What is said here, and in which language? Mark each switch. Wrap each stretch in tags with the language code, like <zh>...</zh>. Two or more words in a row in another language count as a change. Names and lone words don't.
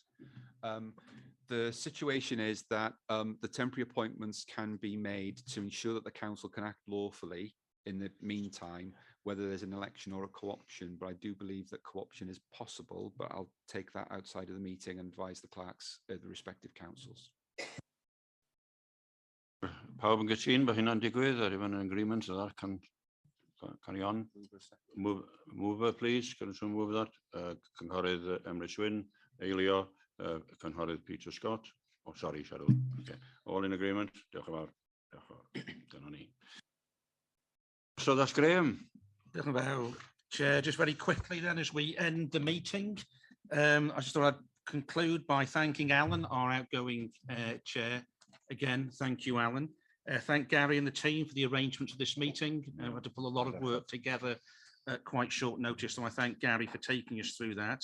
<en>The situation is that the temporary appointments can be made to ensure that the council can act lawfully in the meantime, whether there's an election or a co-option. But I do believe that co-option is possible, but I'll take that outside of the meeting and advise the clerks of the respective councils.</en> <cy>Pawb yn gytun, bod hynna'n digwydd,</cy> <en>ar even an agreement, so that can carry on. Mover, please, can you move that?</en> <cy>Cynghorydd Emrys Wyn, Eilio, Cynghorydd Peter Scott.</cy> <en>Oh, sorry, Cheryl. Okay, all in agreement.</en> <cy>Diolch yn fawr. Diolch yn fawr. Dyna ni.</cy> <en>So that's Graham.</en> <cy>Diolch yn fawr, Chair.</cy> <en>Just very quickly then, as we end the meeting, I just thought I'd conclude by thanking Alan, our outgoing Chair. Again, thank you, Alan. Thank Gary and the team for the arrangement of this meeting. We had to pull a lot of work together at quite short notice, so I thank Gary for taking us through that.</en>